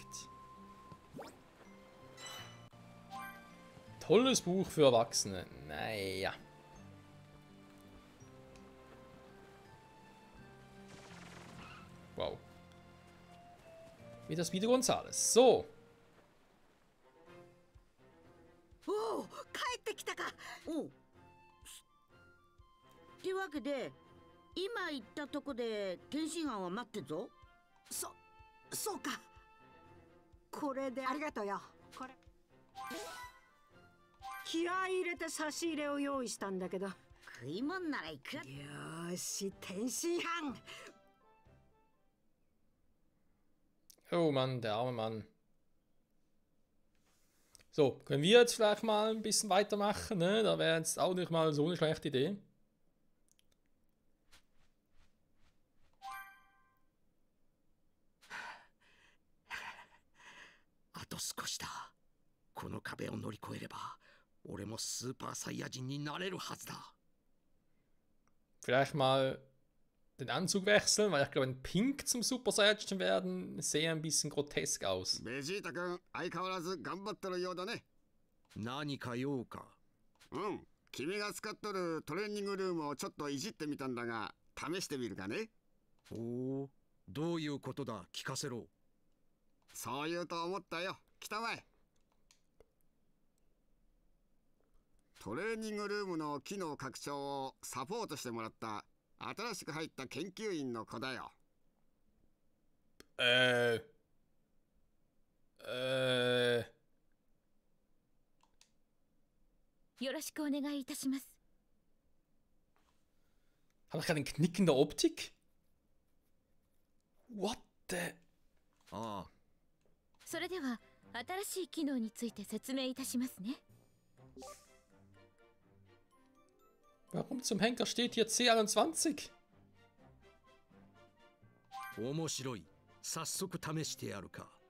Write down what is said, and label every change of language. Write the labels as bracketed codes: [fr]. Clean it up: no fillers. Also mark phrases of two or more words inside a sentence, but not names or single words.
[de] Tolles Buch für Erwachsene. Naja. Wow. Wie das Video Gonzales. So. [ja] おお、帰ってきたか。おう。ってわけで、今言ったとこで天津飯は待ってるぞ。そうか。これでありがとうよ。これ気合い入れて差し入れを用意したんだけど。食い物ならいくら。よーし、天津飯。 [de] Oh Mann, der arme Mann. So, können wir jetzt vielleicht mal ein bisschen weitermachen, ne? Da wäre jetzt auch nicht mal so eine schlechte Idee. [ja] あと少しだ。この壁を乗り越えれば、俺もスーパーサイヤ人になれるはずだ。 [de] Vielleicht mal den Anzug wechseln, weil ich glaube, ein Pink zum Super Saiyajin werden, sehe ein bisschen grotesk aus. [ja] ベジータ君、相変わらず頑張ってるようだね。何か用か。うん、君が使っとるトレーニングルームをちょっといじってみたんだが、試してみるかね。おお、どういうことだ、聞かせろ。そう言うと思ったよ。来たまえ。トレーニングルームの機能拡張をサポートしてもらった新しく入った研究員の子だよ。よろしくお願いいたします。 [de] Habe ich gerade einen Knick in der Optik? [en] What the? [ja] ああ。それでは新しい機能について説明いたしますね。 [de] Warum zum Henker steht hier C21? [ja] 面白い。早速試してやるか。